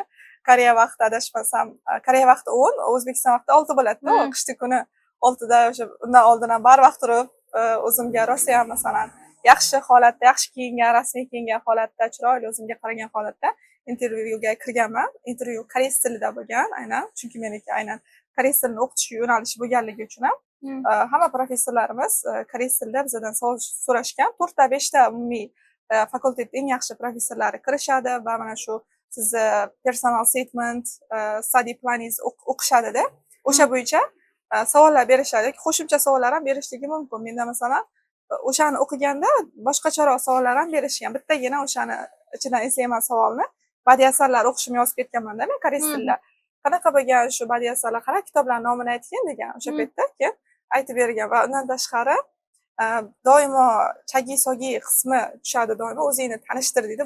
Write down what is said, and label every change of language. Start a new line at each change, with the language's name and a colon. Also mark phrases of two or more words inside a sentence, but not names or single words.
Uzbek: Koreya vaqti adashmasam, Koreya vaqti 10, O'zbekiston vaqti 6 bo'ladi-da, qishki kuni 6da o'sha undan oldin ham barvaqt turib, o'zimga rosa ham masalan yaxshi holatda, yaxshi kiyingan, rasmiy kiyingan holatda, chiroyli o'zimga qaragan holatda intervyuga kirganman. Intervyu koreys tilida bo'lgan, aynan, chunki meniki aynan koreys tilini o'qitish yo'nalishi bo'lganligi uchun ham hamma professorlarimiz koreys tilida bizdan savol so'rashgan. 4 ta 5 ta umumiy fakultetning eng yaxshi professorlari kirishadi va mana shu sizni
English: personal statement, study planingiz
Uzbek: o'qishadi-da. O'sha bo'yicha savollar berishadi. Qo'shimcha savollar ham berishligi mumkin. Menda masalan o'shani o'qiganda boshqacharoq savollar ham berishgan. Bittagina o'shani ichidan eslayman savolni. Badiiy asarlar o'qishim yozib ketganman-da men koreys tilida. Qanaqa bo'lgan shu badiiy asarlar, qanaqa kitoblarning nomini aytgan degan o'sha paytda keyin aytib bergan va undan tashqari doimo
Korean: 자기 소개
Uzbek: qismi tushadi doimo o'zingni tanishtir deydi.